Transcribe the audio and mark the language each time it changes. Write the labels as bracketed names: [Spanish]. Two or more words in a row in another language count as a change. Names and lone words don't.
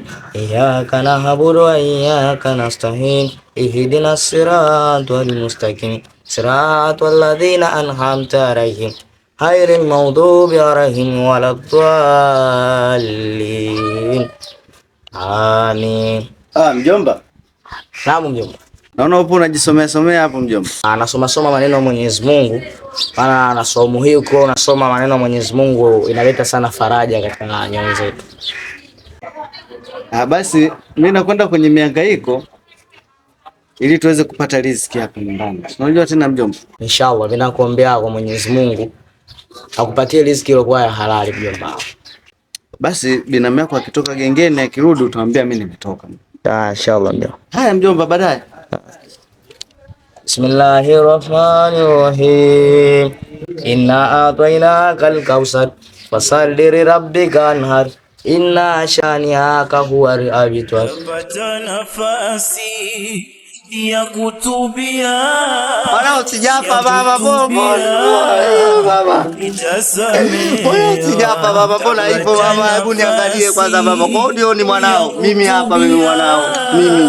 [Arabic] إياك نعبد وإياك نستعين. اهدنا الصراط المستقيم. صراط الذين أنعمت عليهم غير المغضوب عليهم ولا الضالين. Amin. [Swahili] Mjomba. Naam mjomba. Naona upo unajisomea hapo mjomba. Anasoma maneno ya Mwenyezi Mungu. Maana nasomo hii uko unasoma maneno ya Mwenyezi Mungu inaleta sana faraja katika nyoyo zetu. Basi mimi nakwenda kwenye mihangaiko ili tuweze kupata riziki hapa nyumbani. Unajua tena mjomba. Inshallah mimi nakuombea kwa Mwenyezi Mungu akupatie riziki iliyokuwa ya halali mjomba. Basi binamu yako akitoka gengeni akirudi utamwambia mimi nimetoka. Inshallah mjomba. Haya mjomba, baadaye. [Arabic] Bismillahirrahmanirrahim. إنا أعطيناك الكوثر فصل لربك وانحر إن شانئك هو الأبتر. [Swahili] Pata nafasi ya kutubia. Wala usijapa baba bobo. Baba. Wala usijapa baba, mbona hivyo baba? Hebu niangalie kwanza baba. Kodo ni mwanao. Mimi hapa mimi mwanao. Mimi.